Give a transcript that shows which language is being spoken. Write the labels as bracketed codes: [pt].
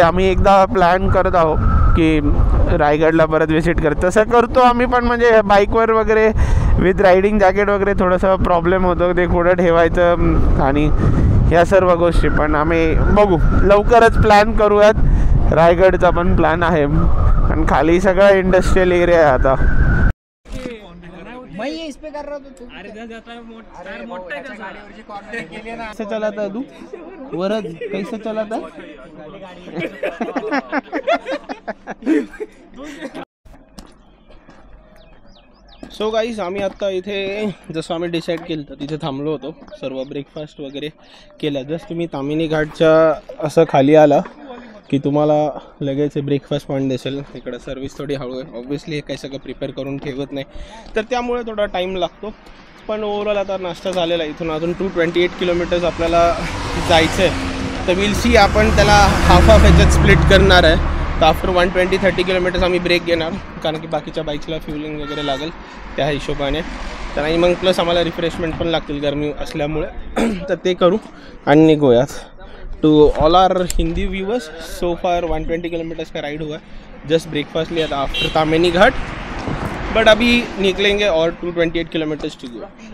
[mr] आम्ही एकदा प्लॅन करत आहोत की रायगडला परत व्हिजिट तसं करतो आम्ही, पण म्हणजे बाईकवर वगैरे विथ रायडिंग जॅकेट वगैरे थोडंसं प्रॉब्लेम होतो ते कुठं ठेवायचं आणि ह्या सर्व गोष्टी. पण आम्ही बघू, लवकरच प्लॅन करूयात. रायगडचा पण प्लॅन आहे, आणि खाली सगळा इंडस्ट्रियल एरिया आहे आता. [hi] मैं ये इस पे कर रहा था तू अरे जाता है मोटा है गाड़ी कॉर्नर के लिए ना. कैसे चलाता है तू वरद, कैसे चलाता है? [mr] सो गाईज आम्ही आत्ता इथे जसं आम्ही डिसाईड केलं तर तिथे थांबलो होतो, सर्व ब्रेकफास्ट वगैरे केला. जस्ट तुम्ही तामिनी घाटच्या असं खाली आला की तुम्हाला लगेच ब्रेकफास्ट पॉईंट दिसेल. इकडं सर्विस थोडी हळू आहे, ऑब्व्हियसली हे काही सगळं प्रिपेअर करून ठेवत नाही, तर त्यामुळे थोडा टाईम लागतो. पण ओव्हरऑल आता नाश्ता झालेला आहे. इथून अजून 228 किलोमीटर्स आपल्याला जायचं आहे, तर विल सी आपण त्याला हाफ ह्याच्यात स्प्लिट करणार आहे. तर आफ्टर 120-30 किलोमीटर्स आम्ही ब्रेक घेणार, कारण की बाकीच्या बाईक्सला फ्युलिंग वगैरे लागेल त्या हिशोबाने. तर आणि मग प्लस आम्हाला रिफ्रेशमेंट पण लागतील गरमी असल्यामुळे. तर ते करू आणि निघूयात. [en] to all our Hindi viewers, so far [hi] 120 kilometres का राइड हुआ है. जस्ट ब्रेकफास्ट लिया था आफ्टर तामेनी घाट, बट अभी निकलेंगे और 228 किलोमीटर्स टू गो.